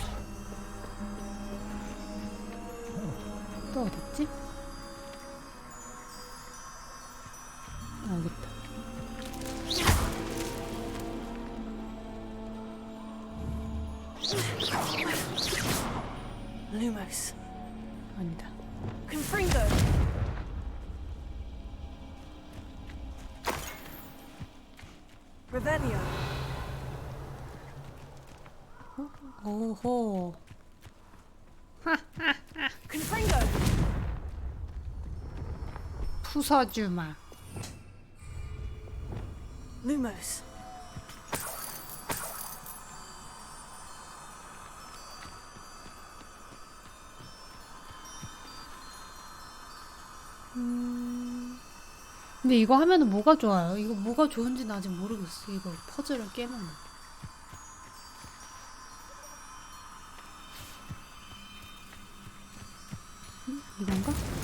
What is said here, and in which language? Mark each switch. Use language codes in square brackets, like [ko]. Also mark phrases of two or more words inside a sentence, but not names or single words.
[ko] 또 어딨지? 아, 여깄다. [la] Lumos. [ko] 아니다. [la] Confringo. Revelio. [ko] 오호. [la] Confringo. [ko] 부숴주마. [la] Lumos. [ko] 근데 이거 하면은 뭐가 좋아요? 이거 뭐가 좋은지는 아직 모르겠어. 이거 퍼즐을 깨면. 이건가?